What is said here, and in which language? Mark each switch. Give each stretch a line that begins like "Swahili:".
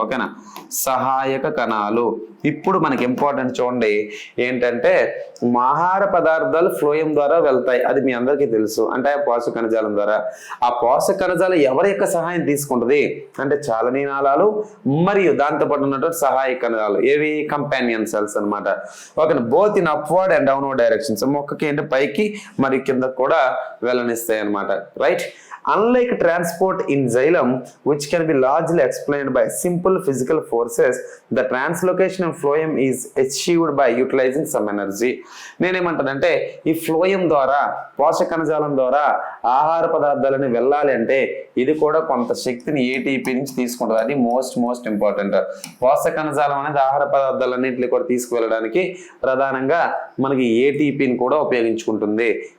Telugu: ఓకేనా, సహాయక కణాలు. ఇప్పుడు మనకి ఇంపార్టెంట్ చూడండి ఏంటంటే ఆహార పదార్థాలు ఫ్లోయం ద్వారా వెళ్తాయి, అది మీ అందరికీ తెలుసు, అంటే పోషక కణజాలం ద్వారా. ఆ పోషక కణజాలం ఎవరి యొక్క సహాయం తీసుకుంటుంది అంటే చాలని నాళాలు మరియు దాంతోపాటు ఉన్నటువంటి సహాయక కణజాలు. ఏవి?
English: Companion cells అనమాట. ఓకేనా, both in upward and downward directions.
Telugu: మొక్కకి ఏంటి? పైకి మరియు కిందకు కూడా వెళ్ళనిస్తాయి అనమాట. Right.
English: Unlike transport in xylem, which can be largely explained by simple physical forces, the translocation of phloem is achieved by utilizing some energy.
Telugu: నేనేమంటానంటే ఈ ఫ్లోయం ద్వారా, పోషక కణజాలం ద్వారా ఆహార పదార్థాలని వెళ్ళాలి అంటే ఇది కూడా కొంత శక్తిని ఏటీపీ నుంచి తీసుకుంటుంది. అది మోస్ట్ ఇంపార్టెంట్. పోషక కణజాలం అనేది ఆహార పదార్థాలన్నింటినీ కూడా తీసుకువెళ్ళడానికి ప్రధానంగా మనకి ఏటీపీని కూడా ఉపయోగించుకుంటుంది.